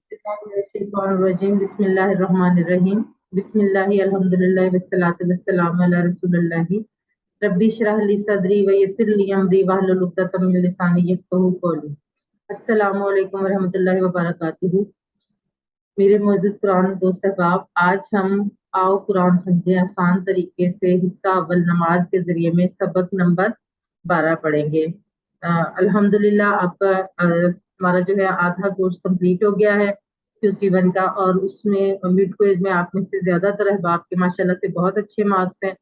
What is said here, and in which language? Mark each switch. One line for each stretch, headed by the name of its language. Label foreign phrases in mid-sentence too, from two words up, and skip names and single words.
Arabic: بسم الله الرحمن الرحيم بسم الله الرحمن الرحيم بسم الله الحمد لله والصلاة والسلام على رسول الله رب اشرح لي صدري ويسر لي أمري واحلل عقدة من لساني يفقهوا قولي. السلام عليكم ورحمة الله وبركاته.
Urdu: میرے معزز قرآن دوست احباب، آج ہم آؤ قرآن سمجھے آسان طریقے سے حصہ اول نماز کے ذریعے میں سبق نمبر 12 پڑھیں گے. الحمدللہ آپ کا ہمارا جو ہے آدھا کورس کمپلیٹ ہو گیا ہے QC1 کا، اور اس میں
English: mid quiz
Urdu: میں آپ میں سے زیادہ تر احباب کے ماشاءاللہ سے بہت اچھے مارکس ہیں.